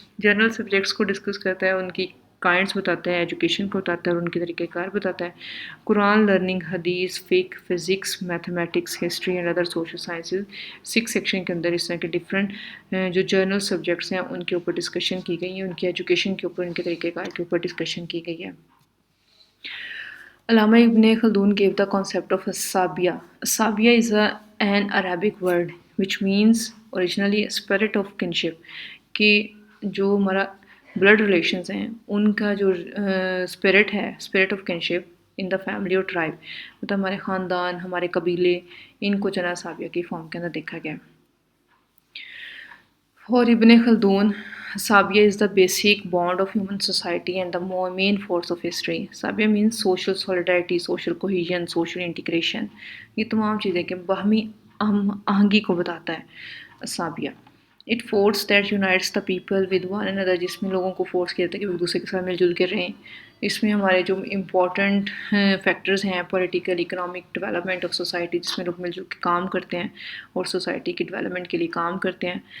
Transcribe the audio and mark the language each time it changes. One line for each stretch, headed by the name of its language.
Urdu: General subjects کو discuss کرتا ہے، ان کی کائنڈس بتاتا ہے، ایجوکیشن کو بتاتا ہے اور ان کے طریقہ کار بتاتا ہے. قرآن، لرننگ، حدیث، فقہ، physics, mathematics, history and other social sciences. 6 section کے اندر اس طرح کے ڈفرینٹ جو جرنل سبجیکٹس ہیں ان کے اوپر ڈسکشن کی گئی ہے، ان کی ایجوکیشن کے اوپر، ان کے طریقہ کار کے اوپر ڈسکشن کی گئی ہے.
English: علامہ Ibn Khaldun gave the concept of asabiyya. Asabiyya is an Arabic word which means originally a spirit of kinship.
Urdu: کہ جو ہمارا بلڈ ریلیشنز ہیں ان کا جو اسپرٹ ہے، spirit of kinship in the family اور ٹرائب، مطلب ہمارے خاندان، ہمارے قبیلے، ان کو جنا سابیہ کی فارم کے اندر دیکھا گیا.
English: For Ibn Khaldun, Sabia is the basic bond of human society and the main force of history. Sabia means social solidarity, social cohesion, social integration.
Urdu: یہ تمام چیزیں کہ باہمی آہنگی کو بتاتا ہے Sabia.
English: It force that unites the people with one another،
Urdu: جس میں لوگوں کو فورس کیا جاتا ہے کہ وہ ایک دوسرے کے ساتھ مل جل کے رہیں. اس میں ہمارے جو امپورٹنٹ فیکٹرز ہیں political, economic development of society, جس میں لوگ مل جل کے کام کرتے ہیں اور سوسائٹی کی ڈیولپمنٹ کے لیے کام کرتے ہیں.